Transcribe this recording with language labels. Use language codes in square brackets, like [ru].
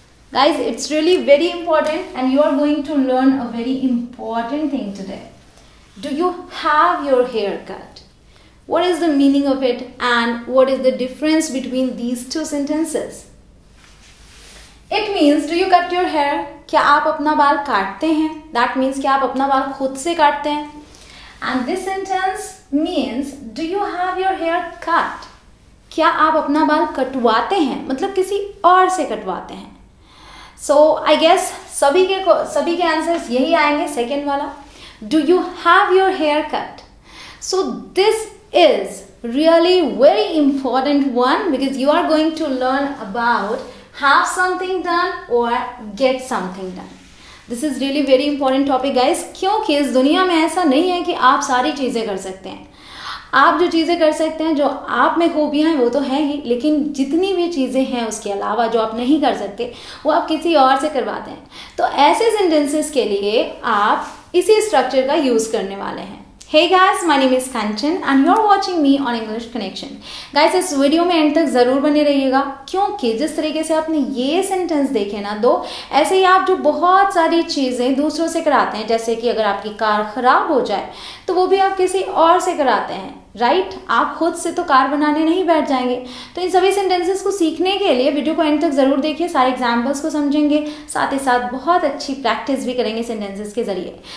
[en] Guys, it's really very important and you are going to learn a very important thing today. Do you have your hair cut? What is the meaning of it and what is the difference between these two sentences? It means, do you cut your hair? [hi] क्या आप अपना बाल काटते हैं? [en] That means [hi] क्या आप अपना बाल खुद से काटते हैं? [en] And this sentence means, do you have your hair cut? [hi] क्या आप अपना बाल कटवाते हैं? मतलब किसी और से कटवाते हैं. [en] So I guess [hi] सभी के आंसर्स यही आएंगे, सेकेंड वाला. [en] Do you have your hair cut? So this is really very important one because you are going to learn about have something done or get something done. This is really very important topic guys, [hi] क्योंकि इस दुनिया में ऐसा नहीं है कि आप सारी चीज़ें कर सकते हैं. आप जो चीज़ें कर सकते हैं, जो आप में खूबियाँ हैं वो तो है ही, लेकिन जितनी भी चीज़ें हैं उसके अलावा जो आप नहीं कर सकते वो आप किसी और से करवाते हैं. तो ऐसे सेंटेंसेस के लिए आप इसी स्ट्रक्चर का यूज़ करने वाले हैं. [en] Hey guys, my name is Kanchan and you are watching me on English Connection. [hi] Guys, इस वीडियो में एंड तक ज़रूर बने रहिएगा, क्योंकि जिस तरीके से आपने ये सेंटेंस देखे ना दो, ऐसे ही आप जो बहुत सारी चीज़ें दूसरों से कराते हैं, जैसे कि अगर आपकी कार ख़राब हो जाए तो वो भी आप किसी और से कराते हैं, राइट? आप खुद से तो कार बनाने नहीं बैठ जाएंगे. तो इन सभी सेंटेंसेस को सीखने के लिए वीडियो को एंड तक ज़रूर देखिए, सारे एग्जाम्पल्स को समझेंगे, साथ ही साथ बहुत अच्छी प्रैक्टिस भी करेंगे सेंटेंसेस के ज़रिए.